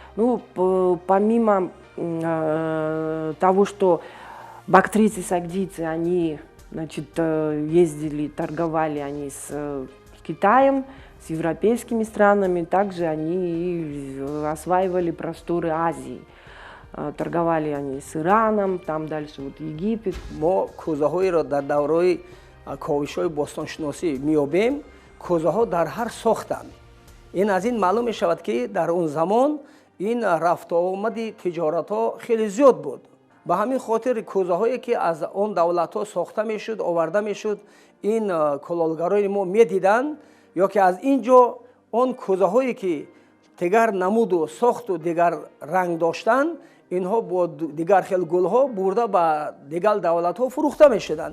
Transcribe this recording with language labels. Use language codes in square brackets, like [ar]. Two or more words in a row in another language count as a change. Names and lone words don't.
[ru] Помимо того, что бактрийцы, сагдийцы, они ездили, торговали они с Китаем, с европейскими странами, также они осваивали просторы Азии. Торговали они с Ираном, там дальше Египет. [tg] мо кӯзаҳоеро дар давраи ковишҳои бостоншиносӣ меёбем. кӯзаҳо дар ҳар сохтанд. ин аз ин маълум мешавад ки дар он замон ин рафтуомади тиҷоратҳо хеле зиёд буд. ба ҳамин хотир кӯзаҳое ки аз он давлатҳо сохта мешуд, оварда мешуд, ин кулолгарони мо медиданд, ё ки аз ин ҷо он кӯзаҳое ки дигар намуду сохту дигар ранг доштанд, инҳо бо дигар хел гулҳо бурда ба дигар давлатҳо фурӯхта мешуданд.